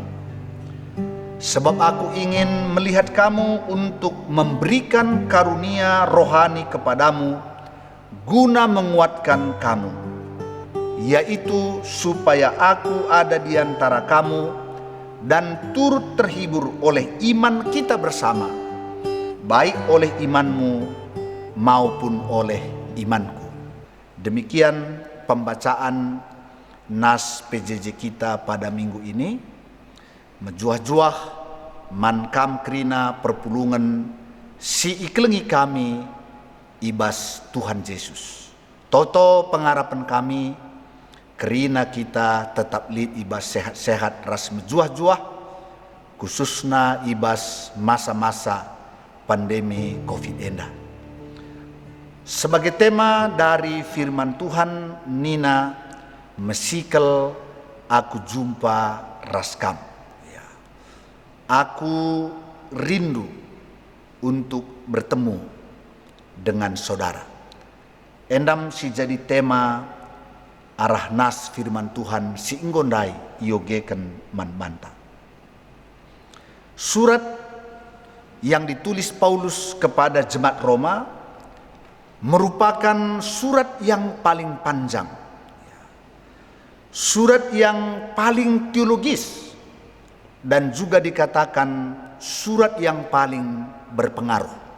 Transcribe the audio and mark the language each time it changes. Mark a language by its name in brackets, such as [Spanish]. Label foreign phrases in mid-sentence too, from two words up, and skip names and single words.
[Indonesian] Sebab aku ingin melihat kamu untuk memberikan karunia rohani kepadamu guna menguatkan kamu, yaitu supaya aku ada di antara kamu dan turut terhibur oleh iman kita bersama, baik oleh imanmu maupun oleh imanku. Demikian pembacaan nas PJJ kita pada minggu ini. [Batak Karo] Menjuah-juah man kam krina perpulungan si iklengi kami ibas Tuhan Yesus. Toto pengharapan kami kerina kita tetap lid ibas sehat-sehat ras menjuah-juah, khususnya ibas masa-masa pandemi COVID enda. [Indonesian] Sebagai tema dari firman Tuhan [Batak Karo] Nina mesikel aku jumpa raskam. [Indonesian] Ya. Aku rindu untuk bertemu dengan saudara. [Batak Karo] Endam si jadi tema arah nas firman Tuhan si inggondai yogeken man-manta. [Indonesian] Surat yang ditulis Paulus kepada jemaat Roma merupakan surat yang paling panjang, surat yang paling teologis, dan juga dikatakan surat yang paling berpengaruh.